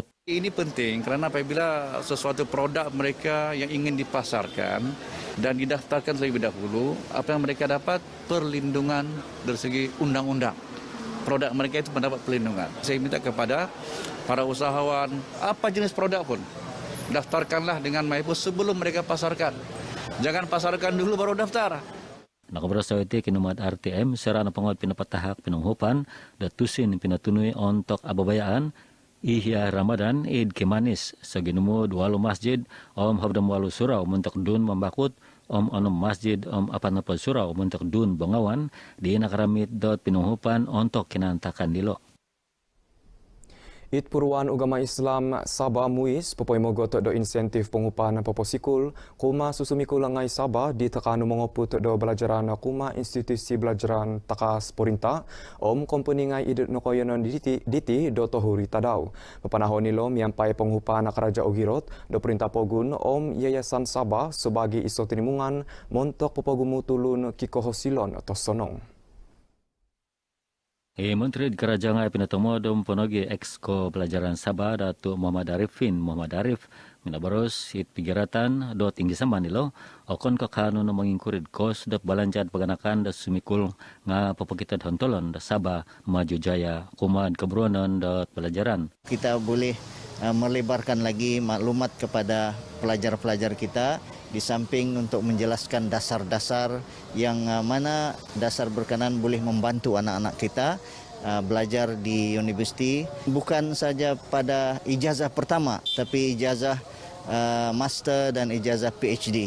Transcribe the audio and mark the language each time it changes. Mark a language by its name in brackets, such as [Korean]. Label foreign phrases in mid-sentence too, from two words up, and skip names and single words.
[Malay] Ini penting karena apabila sesuatu produk mereka yang ingin dipasarkan dan didaftarkan terlebih dahulu, apa yang mereka dapat perlindungan dari segi undang-undang. Produk mereka itu mendapat perlindungan. Saya minta kepada para usahawan, apa jenis produk pun, daftarkanlah dengan Maipo sebelum mereka pasarkan. Jangan pasarkan dulu baru daftar. [Central Dusun] Nakabrasawiti kinumat RTM serana pangod pinapatahak pinunghupan datusin pinatunui ontok ababayaan ihya Ramadan Eid Kimanis sa ginumod walo masjid habdam walo surau muntok dun mambakut onom masjid apan napad surau muntok dun bangawan di nakaramit dot pinunghupan ontok kinantakan dilo. It Puruan Ugama Islam Sabah Muis popoy mogot do insentif pengupahan poposikul kuma susumikul ngai Sabah di tekanu mengoput do belajaran kuma institusi belajaran takas perintah kompeni ngai idet nokoyonon diti do tohuri tadau. Pepanahon nilo miampai pengupahan karaja Ogirot do perintah pogun Yayasan Sabah sebagai iso tinimungan montok popogumu tulun kikohosilon atau sonong. Menteri Kerajaan pinatamo dom ponogi Exco Pelajaran Sabah Datuk Muhammad Arifin Muhammad Arif minabaros it pigiratan do tinggi sama nilo okon kakano na mangingkurid kos dap balanjat paganakan da sumikul nga papakitad hontolon da Sabah maju jaya kumad kebruanan da pelajaran. [Malay] Kita boleh melebarkan lagi maklumat kepada pelajar-pelajar kita di samping untuk menjelaskan dasar-dasar yang mana dasar berkenan boleh membantu anak-anak kita belajar di universiti bukan saja pada ijazah pertama tapi ijazah master dan ijazah PhD.